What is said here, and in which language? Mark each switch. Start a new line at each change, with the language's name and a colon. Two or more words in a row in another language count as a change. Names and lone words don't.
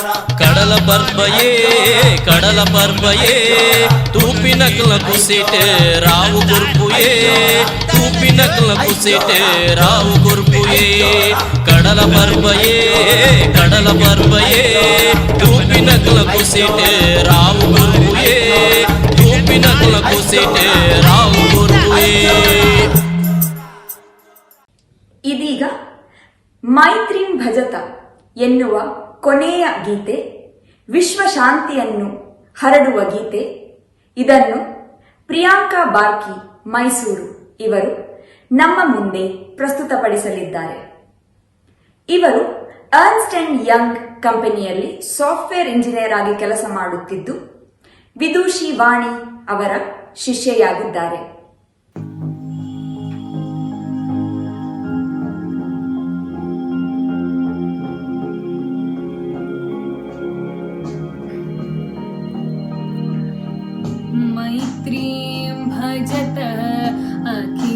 Tulu: ಕಡಲ ಪರ್ಬಯೇ ತೂಪಿನಕ್ಲ ಕುಸಿಟೆ ರಾವು ಗುರ್ಪುಯೇ ತೂಪಿನಕ್ಲ ಕುಸಿಟೆ ರಾವು ಗುರ್ಪುಯೇ ಕಡಲ ಪರ್ಬಯೇ ತೂಪಿನಕ್ಲ ಕುಸಿಟೆ ರಾವು ಗುರ್ಪುಯೇ ತೂಪಿನಕ್ಲ ಕುಸಿಟೆ ರಾವು ಗುರ್ಪುಯೇ.
Kannada: ಇದೀಗ ಮೈತ್ರಿಂ ಭಜತ ಎನ್ನುವ ಕೊನೆಯ ಗೀತೆ, ವಿಶ್ವ ಶಾಂತಿಯನ್ನು ಹರಡುವ ಗೀತೆ. ಇದನ್ನು ಪ್ರಿಯಾಂಕಾ ಬಾರ್ಕಿ ಮೈಸೂರು ಇವರು ನಮ್ಮ ಮುಂದೆ ಪ್ರಸ್ತುತಪಡಿಸಲಿದ್ದಾರೆ. ಇವರು ಅರ್ನ್ಸ್ಟ್ ಅಂಡ್ ಯಂಗ್ ಕಂಪನಿಯಲ್ಲಿ
English: software engineer
Kannada: ಆಗಿ ಕೆಲಸ ಮಾಡುತ್ತಿದ್ದು ವಿದೂಷಿ ವಾಣಿ ಅವರ ಶಿಷ್ಯೆಯಾಗಿದ್ದಾರೆ.
Sanskrit: मैत्रीं भजत अखिल